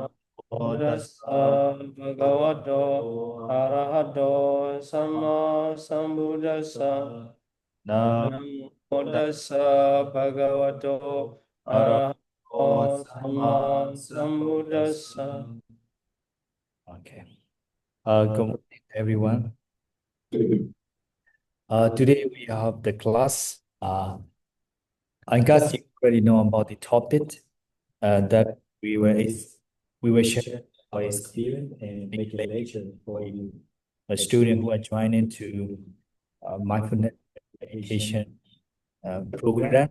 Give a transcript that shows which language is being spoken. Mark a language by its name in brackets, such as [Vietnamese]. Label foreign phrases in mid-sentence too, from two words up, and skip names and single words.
[Pali] Namo tassa tassa bhagavato arahato sama sambuddhassa. Namo Namo tassa bhagavato arahato arahato sama samma sambuddhassa. sambuddhassa. [English] Okay. Good morning, everyone. Today we have the class. I guess you already know about the topic that we were sharing our experience and make a lecture for you, a student who are joining to mindfulness meditation program.